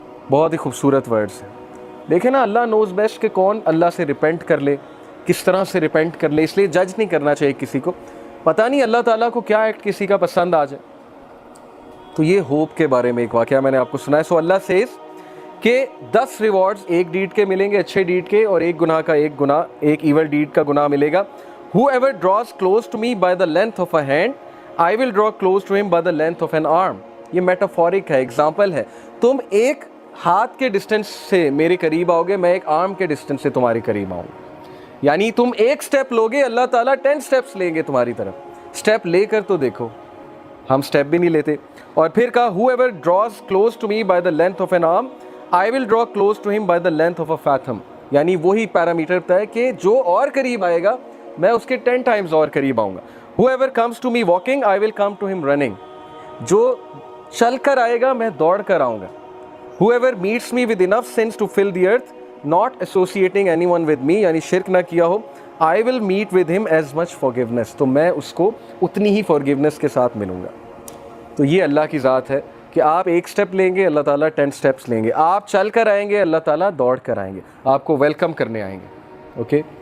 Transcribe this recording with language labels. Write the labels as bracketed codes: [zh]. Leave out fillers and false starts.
[ur] بہت ہی خوبصورت ورڈز ہیں. دیکھیں نا, [en] Allah knows best [ur] کہ کون اللہ سے ریپینٹ کر لے, کس طرح سے ریپینٹ کر لے. اس لیے جج نہیں کرنا چاہیے کسی کو, پتہ نہیں اللہ تعالیٰ کو کیا ایکٹ کسی کا پسند آ جائے. تو یہ ہوپ کے بارے میں ایک واقعہ میں نے آپ کو سنا ہے. [en] so Allah says [ur] کہ 10 ریوارڈز ایک ڈیڈ کے ملیں گے, اچھے ڈیڈ کے, اور ایک گناہ کا ایک ایول ڈیڈ کا گناہ ملے گا. [en] Whoever draws close to me by the length of a hand, I will draw close to him by the length of an arm. [ur] یہ میٹافورک ہے, ایگزامپل ہے. تم ایک ہاتھ کے ڈسٹنس سے میرے قریب آؤ گے, میں ایک آرم کے ڈسٹنس سے تمہارے قریب آؤں گا. یعنی تم ایک سٹیپ لوگے, اللہ تعالیٰ 10 سٹیپس لیں گے تمہاری طرف. سٹیپ لے کر تو دیکھو, ہم سٹیپ بھی نہیں لیتے. اور پھر کہا [en] whoever draws close to me by the length of an arm, I will draw close to him by the length of a fathom. [ur] یعنی وہی پیرامیٹر بتا ہے کہ جو اور قریب آئے گا میں اس کے 10 ٹائمز اور قریب آؤں گا. [en] Whoever comes to me walking, I will come to him running. [ur] جو چل کر آئے گا میں دوڑ کر آؤں گا. [en] Whoever meets me with enough sins to fill the earth, not associating anyone with me, [ur] یعنی شرک نہ کیا ہو, [en] I will meet with him as much forgiveness. [ur] تو میں اس کو اتنی ہی forgiveness کے ساتھ ملوں گا. تو یہ اللہ کی ذات ہے کہ آپ ایک سٹیپ لیں گے, اللہ تعالیٰ 10 سٹیپس لیں گے. آپ چل کر آئیں گے, اللہ تعالیٰ دوڑ کر آئیں گے, آپ کو ویلکم کرنے آئیں گے. اوکے